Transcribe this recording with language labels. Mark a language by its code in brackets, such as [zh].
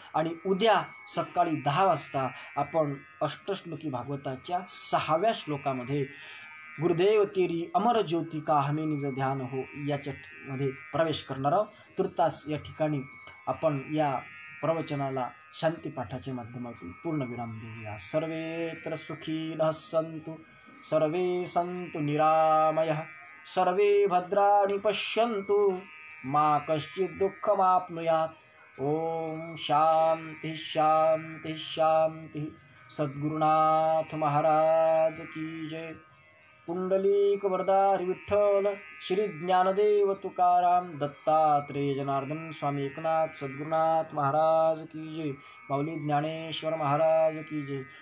[mr] आणि उद्या सकाळी 10 वाजता आपण अष्टश्लोकी भागवताच्या 6व्या श्लोकामध्ये [hi] गुरुदेव तेरी अमर ज्योती का हमें निज ध्यान हो [mr] याच्यामध्ये प्रवेश करणार आहोत. तुर्तास या ठिकाणी आपण या प्रवचनाला शांतीपाठाच्या माध्यमातून पूर्णविराम देऊया. [sa] सर्वेत्र सुखीनः सन्तु, सर्वे सन्तु निरामयः, सर्वे भद्राणि पश्यन्तु, मा कश्चित् दुःखमाप्नुयात्. ओम शांति शांति शांति. [hi] सद्गुरुनाथ महाराज की जय. पुंडलीक वरदारी विठ्ठल, श्री ज्ञानदेव तुकाराम, दत्तात्रेय जनार्दन स्वामी एकनाथ सद्गुरुनाथ महाराज की जय. माऊली ज्ञानेश्वर महाराज की जय.